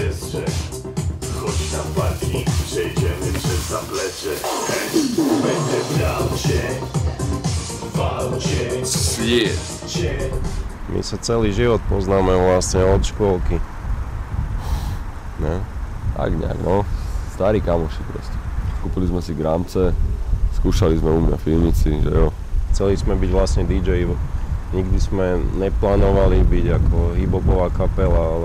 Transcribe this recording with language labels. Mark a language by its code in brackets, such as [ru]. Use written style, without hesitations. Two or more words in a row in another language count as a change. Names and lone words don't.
[pl] zaplecze. Chodź na parking, przejdziemy przez zaplecze. Będę brał cię, wał cię. [sk] My sa celý život poznáme vlastne od škôlky. Ne? Tak nejak, no. Starí kamoši proste. Kúpili sme si gramce, skúšali sme u mňa v pivnici, že jo. Chceli sme byť vlastne DJ. Nikdy sme neplánovali byť ako hip-hopová kapela, ale